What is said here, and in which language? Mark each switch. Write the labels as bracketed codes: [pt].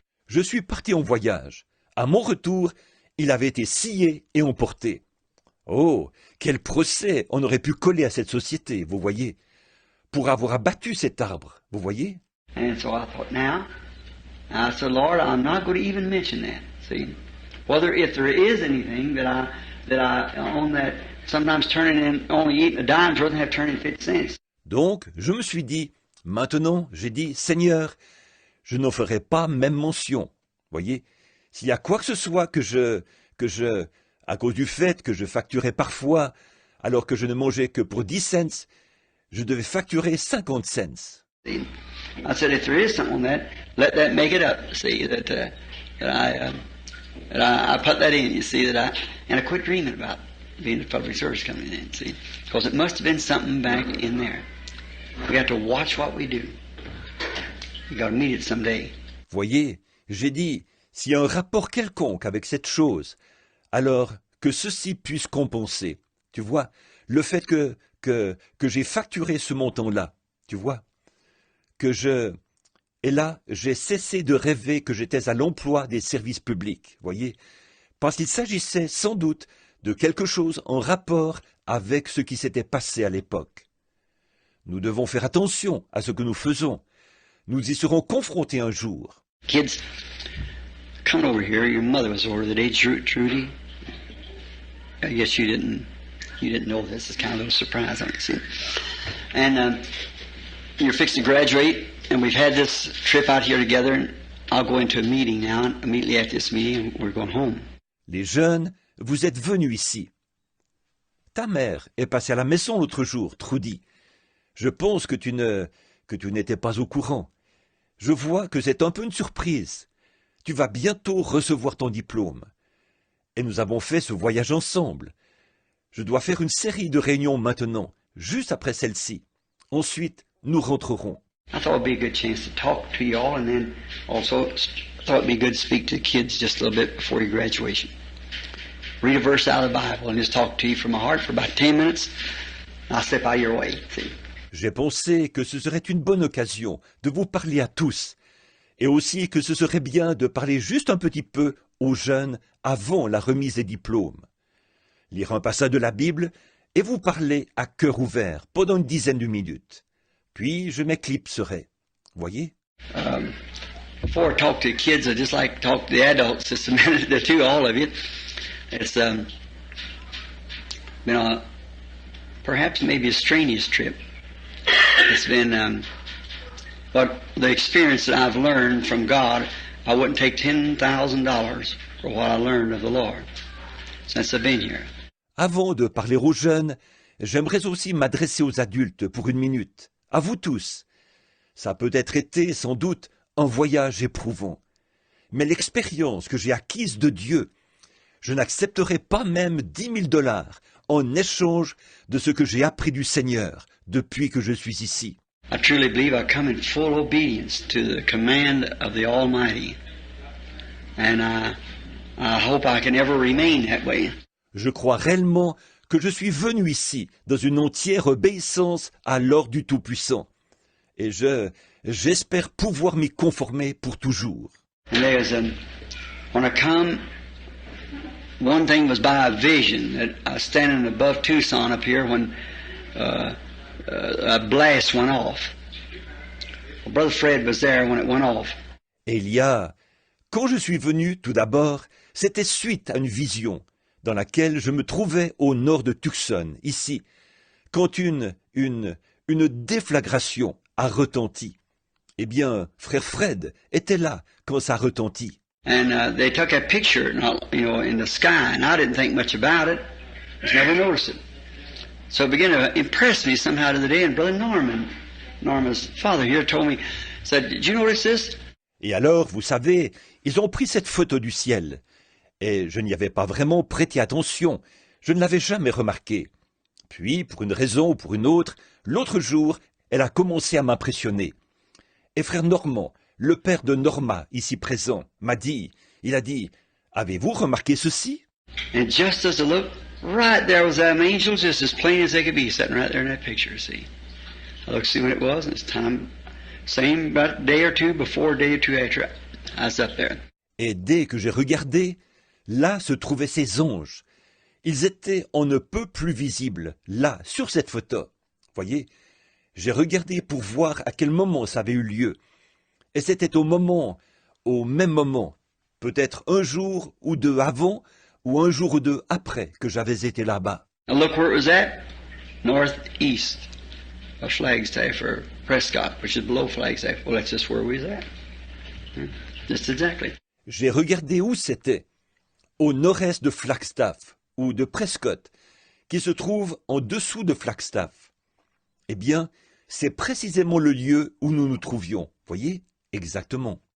[fr] Je suis parti en voyage. À mon retour, il avait été scié et emporté. Oh, quel procès on aurait pu coller à cette société, vous voyez, pour avoir abattu cet arbre, vous voyez. [en] And so I thought, now, I said, Lord, I'm not going to even mention that, see. Whether if there is anything that I on that, sometimes turning in, only eating a dime's worth and have turned in 50 cents. [fr] Donc, je me suis dit, maintenant, j'ai dit, Seigneur, je n'en ferai pas même mention. Voyez, s'il y a quoi que ce soit que je, à cause du fait que je facturais parfois, alors que je ne mangeais que pour 10 cents, je devais facturer 50 cents. [en] See? I said, if there is something on that, let that make it up. See that I put that in. You see and I quit dreaming about being a public service coming in. See, because it must have been something back in there. We got to watch what we do. We got to meet it someday. [fr] Voyez, j'ai dit, s'il y a un rapport quelconque avec cette chose, alors que ceci puisse compenser. Tu vois, le fait que j'ai facturé ce montant-là, tu vois, et là, j'ai cessé de rêver que j'étais à l'emploi des services publics, voyez, parce qu'il s'agissait sans doute de quelque chose en rapport avec ce qui s'était passé à l'époque. Nous devons faire attention à ce que nous faisons. Nous y serons confrontés un jour. [en] Kids, come over here. Your mother was over today, Trudy. I guess you didn't know this. It's kind of a little surprise, I see. And you're fixed to graduate, and we've had this trip out here together. And I'll go into a meeting now, and immediately after this meeting, we're going home. [fr] Les jeunes, vous êtes venus ici. Ta mère est passée à la maison l'autre jour, Trudy. Je pense que tu n'étais pas au courant. Je vois que c'est un peu une surprise. Tu vas bientôt recevoir ton diplôme. Et nous avons fait ce voyage ensemble. Je dois faire une série de réunions maintenant, juste après celle-ci. Ensuite, nous rentrerons. [en] I thought it'd be a good chance to talk to you all, and then also thought it'd be good to speak to the kids just a little bit before your graduation. Read a verse out of the Bible and just talk to you from my heart for about 10 minutes. I'll step out of your way. See? [fr] J'ai pensé que ce serait une bonne occasion de vous parler à tous, et aussi que ce serait bien de parler juste un petit peu aux jeunes avant la remise des diplômes. Lire un passage de la Bible et vous parler à cœur ouvert pendant une dizaine de minutes. Puis je m'éclipserai. Voyez? [en] Before I talk to the kids, I just like to talk to the adults just a minute or two, all of you. It's been perhaps maybe a strenuous trip. It's been, but the experience that I've learned from God, I wouldn't take $10,000 for what I learned of the Lord since I've been here. [fr] Avant de parler aux jeunes, j'aimerais aussi m'adresser aux adultes pour une minute. À vous tous. Ça a peut-être été, sans doute, un voyage éprouvant. Mais l'expérience que j'ai acquise de Dieu, je n'accepterai pas même $10,000 en échange de ce que j'ai appris du Seigneur depuis que je suis ici. [en] I truly believe I come in full obedience to the command of the Almighty. And I hope I can ever remain that way. [fr] Je crois réellement que je suis venu ici dans une entière obéissance à l'ordre du Tout-Puissant. Et j'espère pouvoir m'y conformer pour toujours. [en] And when I come, one thing was by a vision that I was standing above Tucson up here when a blast went off. Well, Brother Fred was there when it went off. [fr] Et quand je suis venu, tout d'abord, C'était suite à une vision dans laquelle je me trouvais au nord de Tucson, ici, quand une déflagration a retenti. Eh bien, frère Fred était là quand ça retentit. [en] And they took a picture, in the sky, and I didn't think much about it. Just never noticed it. So it began to impress me somehow to the day. And Brother Norman's father here told me, said, "Did you notice this?" [fr] Et alors, vous savez, ils ont pris cette photo du ciel. Et je n'y avais pas vraiment prêté attention. Je ne l'avais jamais remarqué. Puis, pour une raison ou pour une autre, l'autre jour, elle a commencé à m'impressionner. Et frère Normand, le père de Norma, ici présent, il a dit, avez-vous remarqué ceci? [en] And just as I looked, right there was them angels, just as plain as they could be, sitting right there in that picture, see. I looked to see when it was, and it's time, same about a day or two before, a day or two after, I was up there. [fr] Et dès que j'ai regardé, là se trouvaient ces anges. Ils étaient on ne peut plus visibles, là, sur cette photo. Voyez, j'ai regardé pour voir à quel moment ça avait eu lieu. Et c'était au même moment, peut-être un jour ou deux avant, ou un jour ou deux après que j'avais été là-bas. [en] And look where it was at, northeast of Flagstaff, or Prescott, which is below Flagstaff. Well, that's just where we was at. Just exactly. [fr] J'ai regardé où c'était, au nord-est de Flagstaff, ou de Prescott, qui se trouve en dessous de Flagstaff. Eh bien, c'est précisément le lieu où nous nous trouvions, voyez, exactement.